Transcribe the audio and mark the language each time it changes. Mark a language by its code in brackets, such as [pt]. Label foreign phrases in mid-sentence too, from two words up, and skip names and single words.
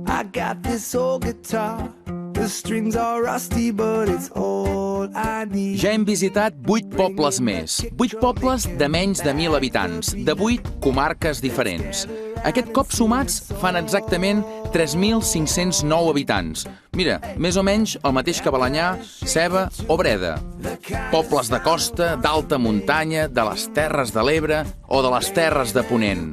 [en] got this old guitar. The strings are rusty, but it's all I need. [ca] Ja hem visitat 8 pobles més. 8 pobles de menys de 1.000 habitants, de 8 comarques diferents. Aquest cop sumats fan exactament 3.509 habitants. Mira, més o menys el mateix que Balanyà, Seva o Breda. Pobles de costa, d'alta muntanya, de les Terres de l'Ebre o de les Terres de Ponent.